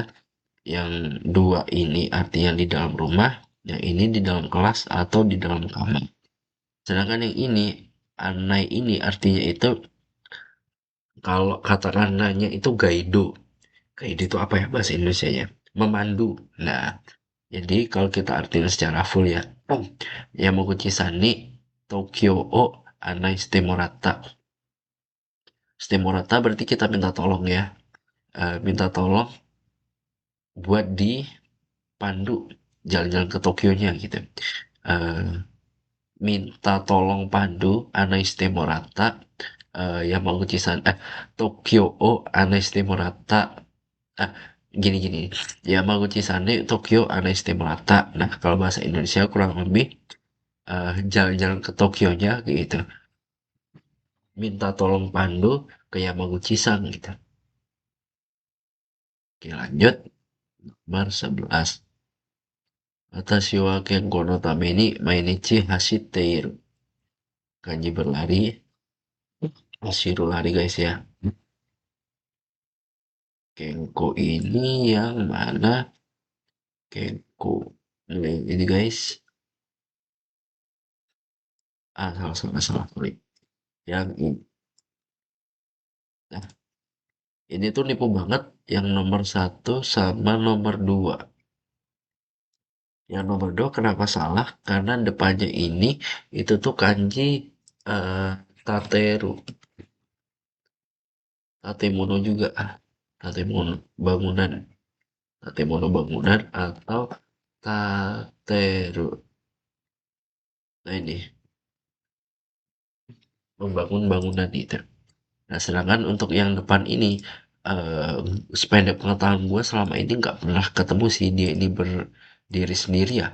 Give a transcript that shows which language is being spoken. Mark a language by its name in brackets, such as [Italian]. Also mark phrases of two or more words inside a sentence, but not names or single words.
[Indonesian] Yang dua ini artinya di dalam rumah, yang ini di dalam kelas atau di dalam kamar. Sedangkan yang ini, anai ini artinya itu, kalau kata kananya itu gaido. Gaido itu apa ya bahasa Indonesianya? Memandu. Nah, jadi kalau kita artikan secara full ya, [Japanese] 山口さんに東京を案内してもらった. してもらった [Indonesian] berarti kita minta tolong ya. Minta tolong buat dipandu jalan-jalan ke Tokyonya gitu. [Japanese] Eh, [Indonesian] Minta tolong pandu [Japanese] 案内してもらった、山口さん、東京を案内してもらった. [Indonesian] Ah, gini-gini. [Japanese] 山口さんに東京案内してもらった. [Indonesian] Nah, kalau bahasa Indonesia kurang lebih jalan-jalan ke Tokyonya gitu. Minta tolong pandu ke Yamaguchi-san gitu. Oke, lanjut. Nomor 11. [Japanese] 私は健康のために毎日走っている. [Indonesian] Kanji berlari. Hashiru lari guys ya. Kenko ini yang mana? Kenko. Ini guys. Salah. Sorry. Yang ini. Nah, ini tuh nipu banget yang nomor satu sama nomor dua. Yang nomor dua kenapa salah? Karena depannya ini itu tuh kanji eh, [Japanese] 建てる、建物 [Indonesian] juga. Tatemono bangunan, tatemono bangunan atau tateru. Nah ini membangun bangunan itu. Nah sedangkan untuk yang depan ini eh sependek pengetahuan gue selama ini nggak pernah ketemu sih dia ini berdiri sendiri ya.